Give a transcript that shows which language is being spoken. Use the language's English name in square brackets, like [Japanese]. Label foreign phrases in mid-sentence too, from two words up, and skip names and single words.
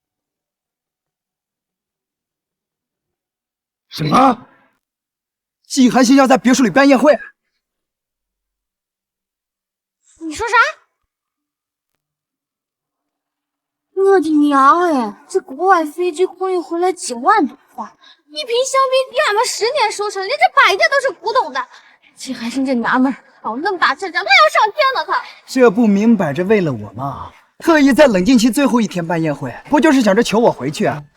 [Chinese] 什麼？季寒星要在別墅裡辦宴會？你說啥？我的娘哎！這國外飛機空運回來幾萬多塊，一瓶香檳抵俺們10年收成，連這擺件都是古董的。季寒星這娘們兒搞那麼大陣仗，他要上天了他！這不明擺着為了我嗎？特意在冷靜期最後一天辦宴會，不就是想着求我回去啊？